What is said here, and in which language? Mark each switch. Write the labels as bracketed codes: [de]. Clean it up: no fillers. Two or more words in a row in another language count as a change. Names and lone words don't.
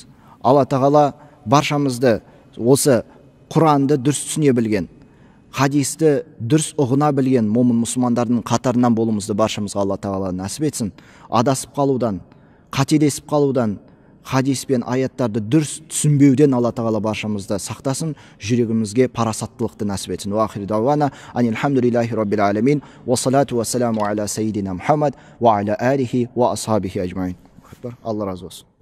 [kk] Алла тағала баршамызды осы Құранды дұрыс түсіне білген, хадисті дұрыс ұғына білген момын мұсылмандардың қатарынан болуымызды баршамызға Алла тағала нәсіп етсін. Адасып қалудан, қателесіп қалудан, хадис пен аяттарды дұрыс түсінбеуден Алла тағала баршамызды сақтасын, жүрегімізге парасаттылықты нәсіп етсін. [ar] وآخر دعوانا أن الحمد لله رب العالمين والصلاة والسلام على سيدنا محمد وعلى آله وأصحابه أجمعين. [kk] Алла разы болсын.